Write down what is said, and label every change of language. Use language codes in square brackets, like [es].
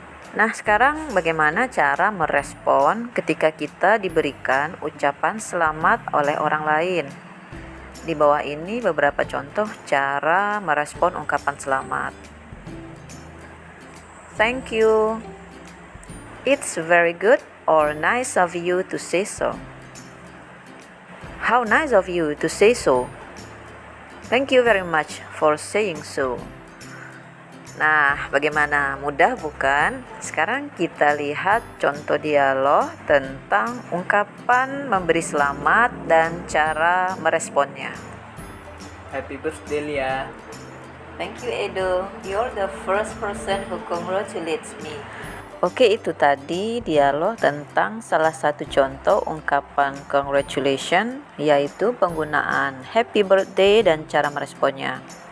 [id] Nah, sekarang bagaimana cara merespon ketika kita diberikan ucapan selamat oleh orang lain? Di bawah ini beberapa contoh cara merespon ungkapan selamat. [en] Thank you. It's very good or nice of you to say so. How nice of you to say so. Thank you very much for saying so. [id] Nah, bagaimana? Mudah bukan? Sekarang kita lihat contoh dialog tentang ungkapan memberi selamat dan cara meresponnya. [en] Happy birthday Lia. Thank you Edo, you're the first person who congratulates me. [id] Oke, itu tadi dialog tentang salah satu contoh ungkapan congratulations, yaitu penggunaan happy birthday dan cara meresponnya.